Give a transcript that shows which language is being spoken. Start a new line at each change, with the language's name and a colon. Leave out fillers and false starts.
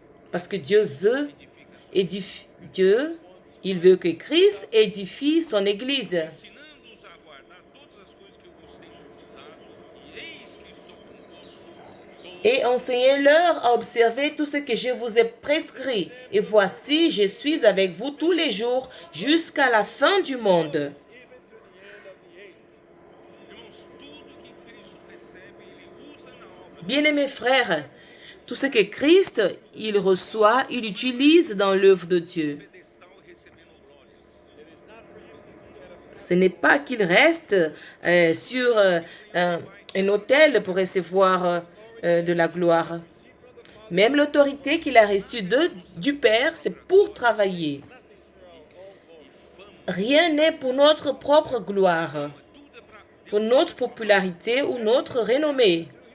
French: Parce que Dieu veut édifier, il veut que Christ édifie son Église.
Portuguese: ensinando-os a guardar todas as coisas que eu vos tenho mandado, e eis que estou convosco
French: Et enseignez-leur à observer tout ce que je vous ai prescrit. Et voici, je suis avec vous tous les jours jusqu'à la fin du monde.
Portuguese: Irmãos, tudo que Cristo recebe, ele usa na obra.
French: Bien-aimés frères, tout ce que Christ, il reçoit, il utilise dans l'œuvre de Dieu.
Portuguese: Pedestal recebendo glórias.
French: Ce n'est pas qu'il reste sur un autel pour recevoir de la gloire. Même l'autorité qu'il a reçue du Père, c'est pour travailler. Rien n'est pour notre propre gloire, pour notre popularité ou notre renommée.